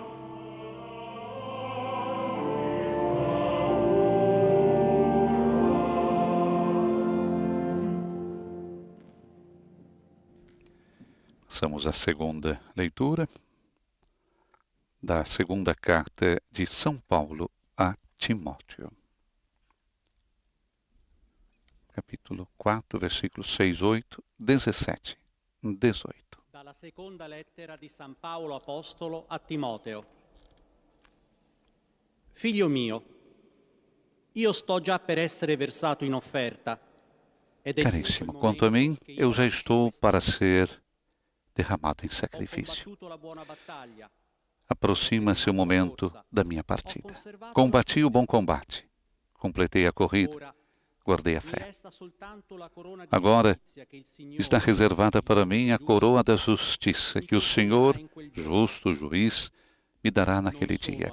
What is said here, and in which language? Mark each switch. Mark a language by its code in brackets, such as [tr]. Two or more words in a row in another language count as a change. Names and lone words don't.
[pt] Passamos à segunda leitura da segunda carta de São Paulo a Timóteo. Capítulo 4, versículos 6, 8, 17, 18. [it] Dalla seconda lettera di San Paolo Apostolo a Timoteo. Figlio mio, io sto già per essere versato in offerta. [pt] Caríssimo, quanto a mim, eu já estou para ser derramado em sacrifício. Aproxima-se o momento da minha partida. Combati o bom combate, completei a corrida, guardei a fé. Agora está reservada para mim a coroa da justiça que o Senhor, justo juiz, me dará naquele dia.